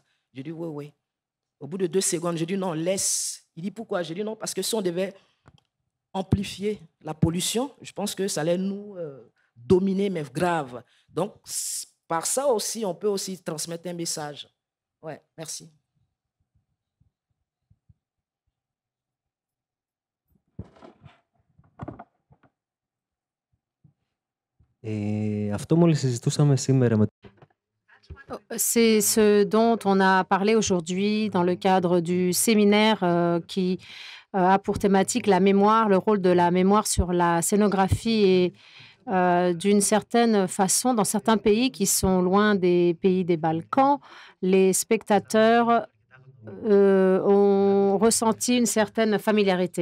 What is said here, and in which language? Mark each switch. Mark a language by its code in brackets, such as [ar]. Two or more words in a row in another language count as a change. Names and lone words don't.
[fr] Je dis, oui, oui. Au bout de 2 secondes, je dis, non, laisse. Il dit, pourquoi? Je dis, non, parce que si on devait amplifier la pollution, je pense que ça allait nous dominer, mais grave. Donc, par ça aussi, on peut aussi transmettre un message. Ouais, merci. [el] Αυτό μόλις συζητούσαμε σήμερα με [fr] C'est ce dont on a parlé aujourd'hui dans le cadre du séminaire qui a pour thématique la mémoire, le rôle de la mémoire sur la scénographie et d'une certaine façon, dans certains pays qui sont loin des pays des Balkans, les spectateurs ont ressenti une certaine familiarité.